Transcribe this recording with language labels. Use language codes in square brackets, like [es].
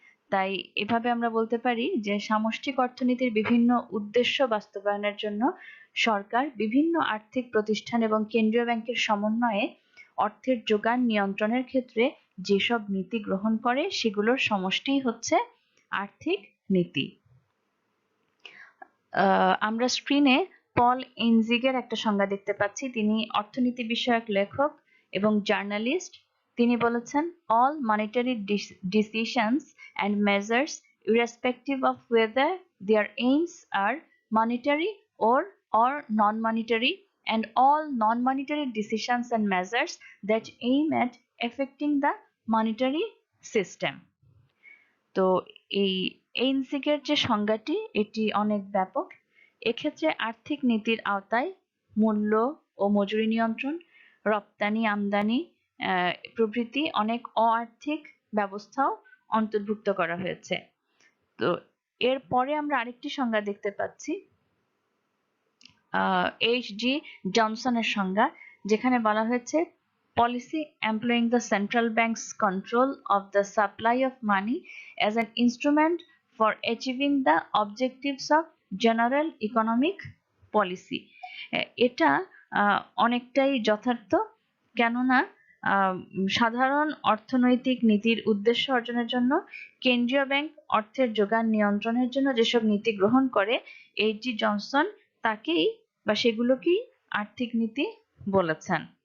[bn] তাই এভাবে আমরা বলতে পারি যে সামষ্টিক অর্থনীতির বিভিন্ন উদ্দেশ্য বাস্তবায়নের জন্য সরকার বিভিন্ন আর্থিক প্রতিষ্ঠান এবং কেন্দ্রীয় ব্যাংকের সমন্বয়ে অর্থের যোগান নিয়ন্ত্রণের ক্ষেত্রে যেসব নীতি গ্রহণ করে সেগুলোর সমষ্টিই হচ্ছে আর্থিক নীতি। আমরা স্ক্রিনে পল এনজিগের একটা সংজ্ঞা দেখতে পাচ্ছি। তিনি অর্থনীতি বিষয়ক লেখক এবং জার্নালিস্ট। তিনি বলেছেন, [en] all monetary decisions and measures irrespective of whether their aims are monetary or non-monetary, and all non-monetary decisions and measures that aim at affecting the monetary system. [bn] তো এই এইনসিকের যে সংজ্ঞাটি এটি অনেক ব্যাপক। এক্ষেত্রে আর্থিক নীতির আওতায় মূল্য ও মজুরি নিয়ন্ত্রণ, রপ্তানি আমদানি প্রভৃতি অনেক অ-আর্থিক ব্যবস্থাও অন্তর্ভুক্ত করা হয়েছে। তো এরপরে আমরা আরেকটি সংজ্ঞা দেখতে পাচ্ছি H.G. জনসনের সংজ্ঞা, যেখানে বলা হয়েছে [en] policy employing the central bank's control of the supply of money as an instrument for achieving the objectives of general economic policy। [bn] এটা অনেকটাই যথার্থ, কেননা সাধারণ অর্থনৈতিক নীতির উদ্দেশ্য অর্জনের জন্য কেন্দ্রীয় ব্যাংক অর্থের যোগান নিয়ন্ত্রণের জন্য যেসব নীতি গ্রহণ করে, H.G. জনসন তাকেই বা সেগুলোকেই আর্থিক নীতি বলেছেন।